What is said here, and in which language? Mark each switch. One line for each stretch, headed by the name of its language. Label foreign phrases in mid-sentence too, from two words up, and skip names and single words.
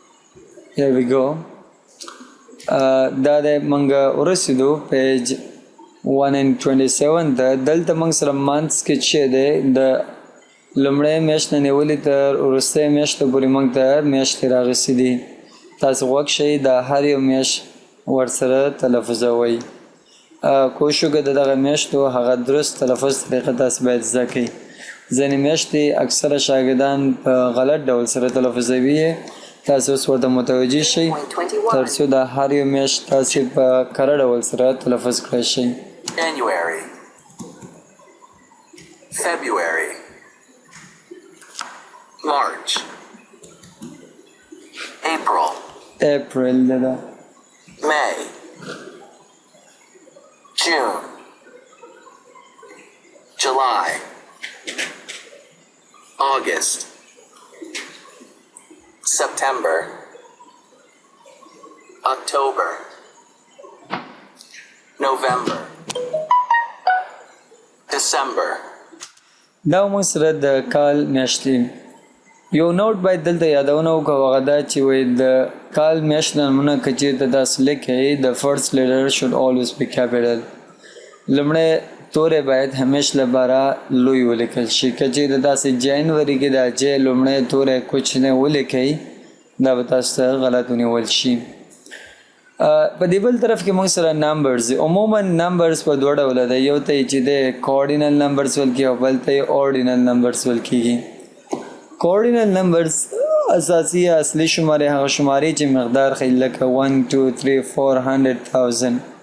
English: Here we go.
Pashto: دا د منګه ورسېدو پیج 127 ده دلته موږ سره مانثس کې چې دی د لومړۍ میاشت نه نیولې تر وروستۍ میاشتې پورې موږ ته میاشتې راغستې دي تاسو غوږ شئ د هر یو میاشت ورسره تلفظوئ کوشش وکړئ د دغه میاشتو هغه درست تلفظ طریقه تاسو باید زده کړئ ځینې میاشتې اکثره شاګردان په غلط ډول سره تلفظوي تاسو اوس ورته متوجه شئ تر څو د هر یو میاشت تاسې په کره ډول سره تلفظ کړی شئ
English: January, February, March, April, May, June, July, August, September, October, November, December.
Pashto: دا موږ سره د کال میاشتې یو نوټ باید دلته یادونه وکړو هغه دا چې وایي د کال میاشت نومونه که چېرته داسې لیکئ د
English: first letter should always be capital
Pashto: لومړی توری باید همیش لپاره لوی ولیکل شي که چېرته داسې جنوري کې د جې لومړی توری کوچنی ولیکئ دا به تاسو ته غلط ونیول شي په دې بل طرف کې موږ سره نمبرز عموما نمبرز په دوه ډوله دی یو ته یې چې دی
English: cardinal numbers
Pashto: ویل کېږي او بل ته یې
English: ordinal numbers
Pashto: ویل کېږي
English: cardinal numbers
Pashto: اساسي اصلي شمارې هغه شمارې چې مقدار ښیي لکه 1 2 3 400,000